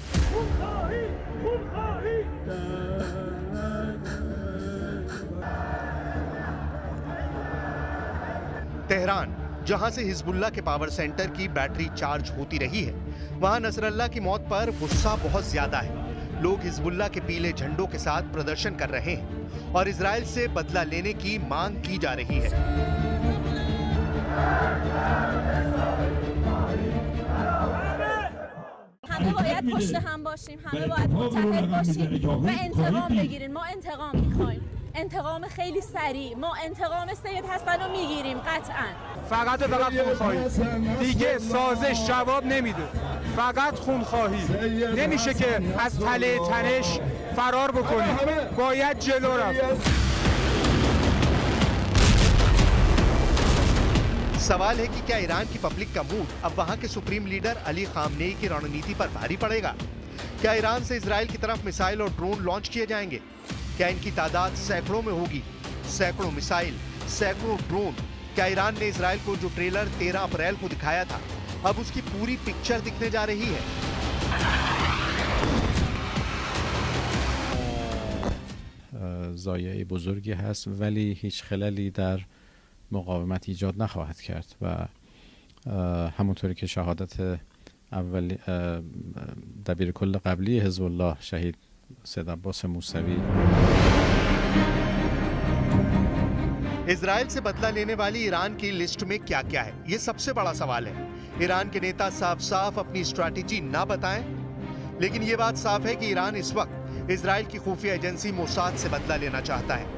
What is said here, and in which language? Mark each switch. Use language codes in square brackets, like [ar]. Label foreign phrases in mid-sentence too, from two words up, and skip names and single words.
[hi] तेहरान, जहां से हिजबुल्लाह के [en] power center [hi] की बैटरी चार्ज होती रही है, वहां नसरल्लाह की मौत पर गुस्सा बहुत ज्यादा है। लोग हिजबुल्लाह के पीले झंडों के साथ प्रदर्शन कर रहे हैं और इजराइल से बदला लेने की मांग की जा रही है। [fa] همه باید پشت هم باشیم، همه باید متحد باشیم و انتقام بگیریم. ما انتقام میخوایم، انتقام خیلی سریع. ما انتقام سید حسن رو میگیریم قطعا. فقط خونخواهی، دیگه سازش جواب نمیده. فقط خونخواهی. نمیشه که از تله تنش فرار بکنیم، باید جلو رفت. [hi] सवाल है कि क्या ईरान की पब्लिक का मूड अब वहां के [en] supreme leader [hi] अली खामनेई की रणनीति पर भारी पड़ेगा? क्या ईरान से इजराइल की तरफ मिसाइल और ड्रोन लॉन्च किए जाएंगे? क्या इनकी तादाद सैकड़ों में होगी? सैकड़ों मिसाइल, सैकड़ों ड्रोन। क्या ईरान ने इजराइल को जो ट्रेलर 13 अप्रैल को दिखाया था, अब उसकी पूरी पिक्चर दिखने जा रही है? [fa] ضایعه بزرگی هست ولی هیچ خللی در مقاومت ایجاد نخواهد کرد و همونطوری که شهادت اول دبیر کل قبلی حزب الله شهید سید عباس موسوی [hi] इजराइल से बदला लेने वाली ईरान की लिस्ट में क्या क्या है, ये सबसे बड़ा सवाल है। ईरान के नेता साफ साफ अपनी स्ट्रैटेजी ना बताएं, लेकिन ये बात साफ है कि ईरान इस वक्त इजराइल की खुफिया एजेंसी मोसाद से बदला लेना चाहता है।